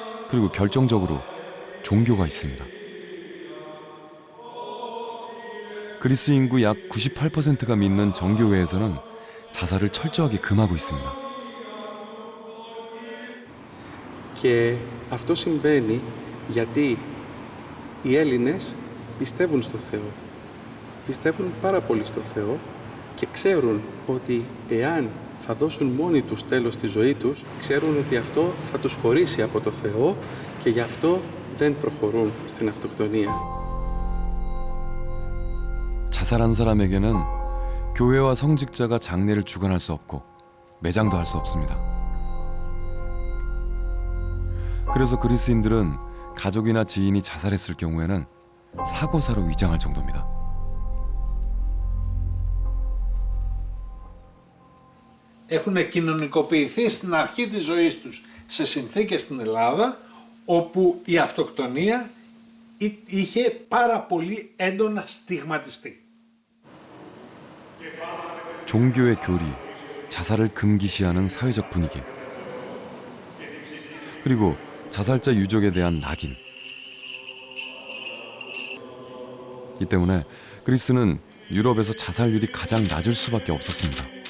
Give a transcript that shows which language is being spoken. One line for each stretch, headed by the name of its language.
Korean: 그리고 결정적으로 종교가 있습니다. 그리스 인구 약 98%가 믿는 정교회에서는 자살을 철저하게 금하고 있습니다.
Greek: Και αυτό συμβαίνει γιατί οι Έλληνες πιστεύουν στο Θεό. Πιστεύουν πάρα πολύ στο Θεό και ξέρουν ότι εάν θα δώσουν μόνοι τους τέλος στη ζωή τους, ξέρουν ότι αυτό θα τους χωρίσει από το Θεό και γι' αυτό δεν προχωρούν στην αυτοκτονία.
Korean: 자살한 사람에게는 교회와 성직자가 장례를 주관할 수 없고 매장도 할 수 없습니다. 그래서 그리스인들은 가족이나 지인이 자살했을 경우에는 사고사로 위장할 정도입니다.
Greek: έχουν κοινωνικοποιηθεί στην αρχή της ζωής τους σε συνθήκες στην Ελλάδα όπου η αυτοκτονία είχε πάρα πολύ έντονα στιγματιστεί.
Korean: 종교의 교리, 자살을 금기시하는 사회적 분위기, 그리고 자살자 유족에 대한 낙인. 이 때문에 그리스는 유럽에서 자살률이 가장 낮을 수밖에 없었습니다.